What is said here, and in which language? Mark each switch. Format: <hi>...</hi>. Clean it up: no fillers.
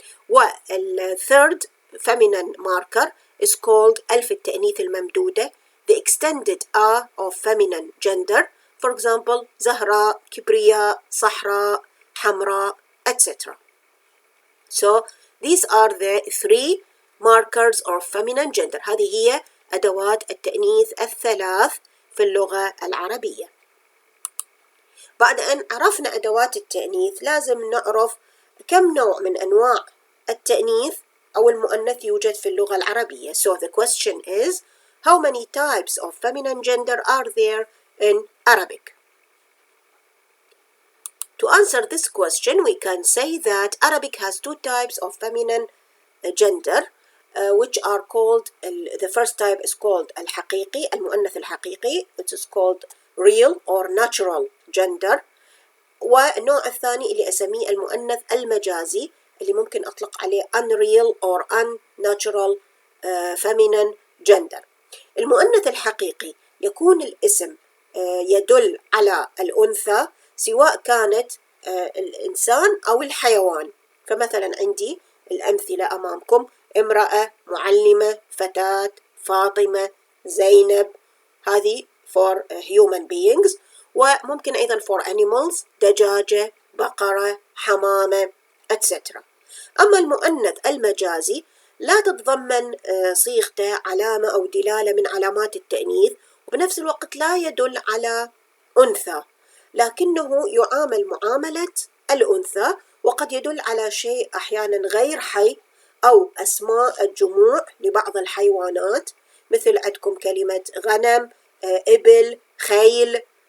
<en>وال third feminine marker is called</en> <ar>ألف التأنيث الممدودة</ar> <en>the extended A of feminine gender. For example</en> <ar>زهراء، كبرياء، صحراء، حمراء etc.</ar> <en>So these are the 3 markers of feminine gender.</en> <ar>هذه هي أدوات التأنيث الثلاث في اللغة العربية. بعد أن عرفنا أدوات التأنيث لازم نعرف كم نوع من أنواع التأنيث أو المؤنث يوجد في اللغة العربية.</ar> <en>So the question is how many types of feminine gender are there in Arabic? To answer this question we can say that Arabic has 2 types of feminine gender which are called the first type is called</en> <ar>الحقيقي المؤنث الحقيقي</ar> <en>which is called real or natural gender.</en> <ar>والنوع الثاني اللي أسميه المؤنث المجازي اللي ممكن أطلق عليه</ar> <en>unreal or unnatural feminine gender.</en> <ar>المؤنث الحقيقي يكون الاسم يدل على الأنثى سواء كانت الإنسان أو الحيوان. فمثلا عندي الأمثلة أمامكم امرأة، معلمة، فتاة، فاطمة، زينب.</ar> <en>هذه for human beings.</en> <ar>وممكن أيضا</ar> <en>for animals</en> <ar>دجاجة، بقرة، حمامة etc. أما المؤنث المجازي لا تتضمن صيغته علامة أو دلالة من علامات التأنيث وبنفس الوقت لا يدل على أنثى لكنه يعامل معاملة الأنثى وقد يدل على شيء أحيانا غير حي أو أسماء الجموع لبعض الحيوانات مثل عندكم كلمة غنم، إبل، خيل.</ar>